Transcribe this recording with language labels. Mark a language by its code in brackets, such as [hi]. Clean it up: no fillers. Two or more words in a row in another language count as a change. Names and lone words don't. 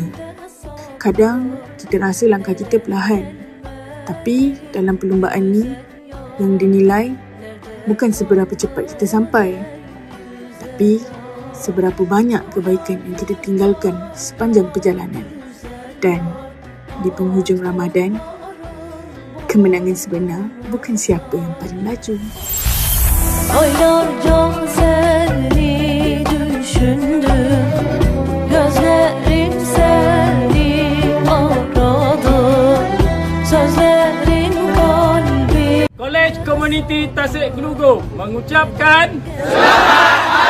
[ms] Kadang kita rasa langkah kita perlahan, tapi dalam perlumbaan ni yang dinilai bukan seberapa cepat kita sampai, tapi seberapa banyak kebaikan yang kita tinggalkan sepanjang perjalanan. Dan di penghujung Ramadan, kemenangan sebenar bukan siapa yang paling laju. [tr] Aylarca seni düşündüm, gözlerim seni aradı, sözlerin kalbi. [ms] Kolej Komuniti Tasik Gelugur mengucapkan selamat